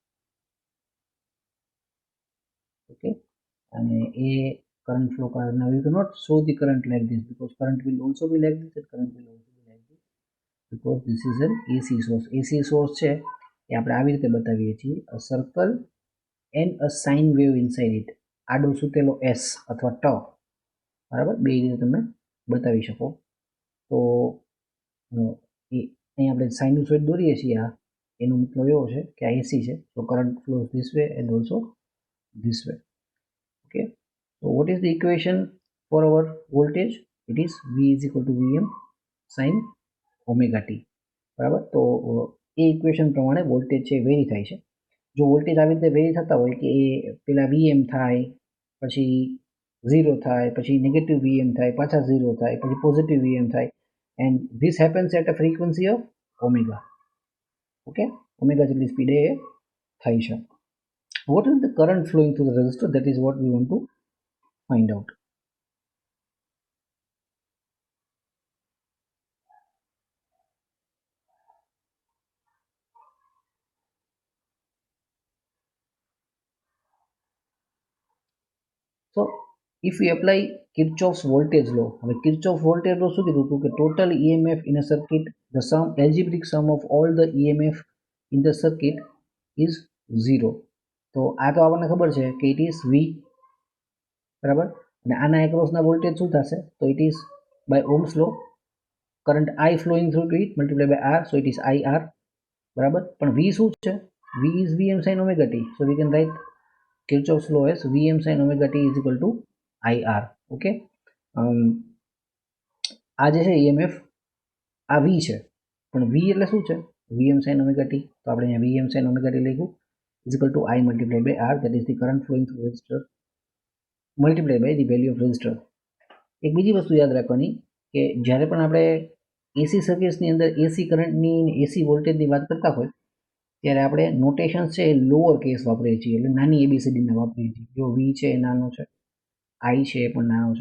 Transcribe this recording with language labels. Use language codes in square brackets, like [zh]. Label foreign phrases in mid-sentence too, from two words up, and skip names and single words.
[en] Okay, and a current flow current. Now you cannot show the current like this because current will also be like this and current will also be like this because this is an AC source. AC source [gu] છે એ આપણે આવી રીતે બતાવીએ છીએ, [en] a circle and a sine wave inside it. [gu] આડો સૂતેલો S અથવા ટ, બરાબર, બે રીતે તમે બતાવી શકો. તો અહીં આપણે સાઇનુસોઇડ દોરીએ છીએ, આ એનો મતલબ એવો છે કે આ એસી છે, તો [en] current flows this way and also this way. Okay, so what is the equation for our voltage? It is V is equal to Vm sin omega t. [gu] બરાબર, તો એ ઇક્વેશન પ્રમાણે વોલ્ટેજ છે વેરી થાય છે. જો વોલ્ટેજ આવી રીતે વેરી થતા હોય કે એ પેલા Vm થાય, પછી 0 થાય, પછી નેગેટિવ Vm થાય, પાછા 0 થાય, પછી પોઝિટિવ Vm થાય, [en] and this happens at a frequency of omega. [gu] Okay, omega જેટલી સ્પીડે એ થાય છે. [en] What is the current flowing through the resistor? That is what we want to find out. So if we apply Kirchhoff's voltage law, Kirchhoff's voltage law [gu] શું કીધું કે [en] total EMF in a circuit, the sum, algebraic sum of all the EMF in the circuit is 0. [gu] તો આ તો આપણને ખબર છે કે [en] it is V, [gu] બરાબર, અને આના એક્રોસના વોલ્ટેજ શું થશે? [en] તો it is by Ohm's law current I flowing through to it multiplied by R, so it is IR, [gu] બરાબર. પણ V શું છે? [en] V is Vm sin omega t, so we can write Kirchhoff's law as Vm sin omega t is equal to IR. [gu] Okay, આ જે છે EMF આ V છે, પણ V એટલે શું છે? [en] Vm sin omega t, [gu] તો આપણે અહીંયા [en] Vm sin omega t લખ્યું is equal to I multiplied by R, that is the current flowing through resistor multiplied by the value of resistor. [gu] એક બીજી વસ્તુ યાદ રાખવાની કે જ્યારે પણ આપણે એસી સર્કિટ્સની અંદર એસી કરંટની એસી વોલ્ટેજની વાત કરતા હોય ત્યારે આપણે નોટેશન્સ છે એ [en] lower case [gu] વાપરીએ છીએ, એટલે નાની એબીસીડીને વાપરીએ છીએ. જો વી છે એ નાનો છે, આઈ છે એ પણ નાનો છે.